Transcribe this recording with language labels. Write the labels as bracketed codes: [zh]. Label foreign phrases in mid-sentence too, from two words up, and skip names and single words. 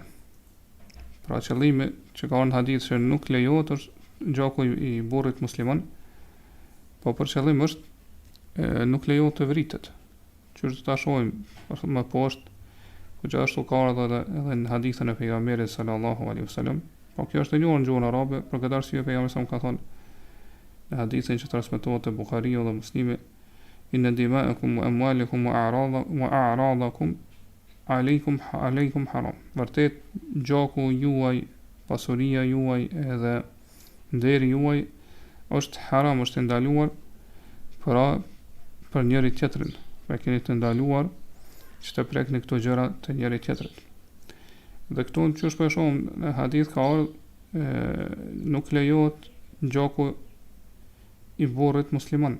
[sq] Pra qëllimi që ka në hadith që nuk lejohet është gjaku i burrit musliman, po për qëllim është nuk lejohet të vritet. Që të ta shohim më poshtë, ku gjithashtu ka edhe në hadithën e pejgamberit [ar] صلى الله عليه وسلم. [sq] Po kjo është e njohur në gjuhën arabe, për këtë arsye pejgamberi sa më ka thonë në hadithin që transmetohet te Buhariu dhe Muslimi: [ar] إن دماءكم وأموالكم وأعراضكم عليكم حرام. [sq] Vërtet gjaku juaj, pasuria juaj edhe nderi juaj është haram, është ndaluar për njëri tjetrin. Pra keni të ndaluar që të prekni këto gjëra të njëri tjetrit. Dhe këtu në që shpesho në hadith ka nuk lejohet gjaku i burrit musliman.